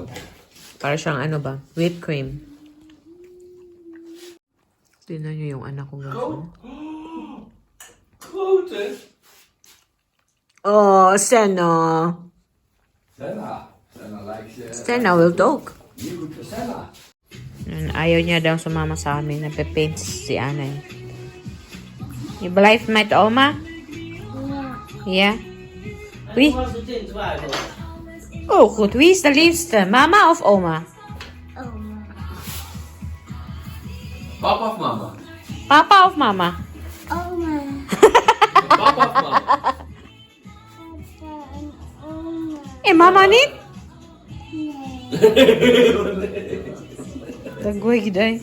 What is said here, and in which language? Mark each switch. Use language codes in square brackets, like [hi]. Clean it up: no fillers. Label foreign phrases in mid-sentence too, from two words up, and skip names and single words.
[tl] Para siyang [en] whipped cream. [tl] Tingnan nyo yung anak ko gano'n. [en] Oh, Senna. Senna will talk. [tl] Ayaw niya daw sumama sa amin. Nagpe-paint si Ana eh. [nl] Je blijft met oma? Ja. Wie? Oh, goed. Wie is de liefste? Mama of oma? Papa of mama? Papa of mama? Oma. Papa of mama? Papa en oma. Eh, mama niet? [ceb] Tagway giday.